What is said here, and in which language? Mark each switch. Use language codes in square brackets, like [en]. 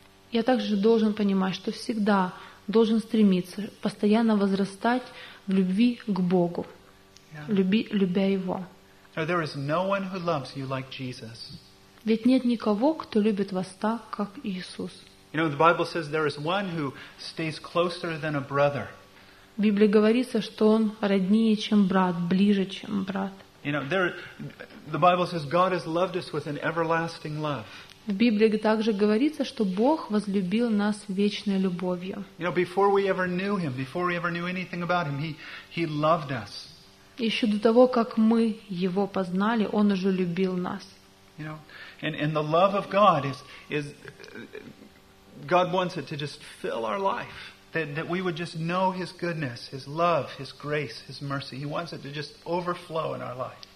[ru] Я также должен понимать, что всегда должен стремиться постоянно возрастать в любви к Богу, любя Его. [en] Now, there is no one who loves you like Jesus. [ru] Ведь нет никого, кто любит вас так, как Иисус. [en] You know, the Bible says there is one who stays closer than a brother. [ru] В Библии говорится, что он роднее, чем брат, ближе, чем брат. [en] You know, the Bible says God has loved us with an everlasting love. [ru] В Библии также говорится, что Бог возлюбил нас вечной любовью. [en] You know, before we ever knew Him, before we ever knew anything about Him, He loved us. [ru] Еще до того, как мы Его познали, Он уже любил нас. [en] You know, and the love of God is God wants it to just fill our life, that we would just know His goodness, His love, His grace, His mercy. He wants it to just overflow in our life.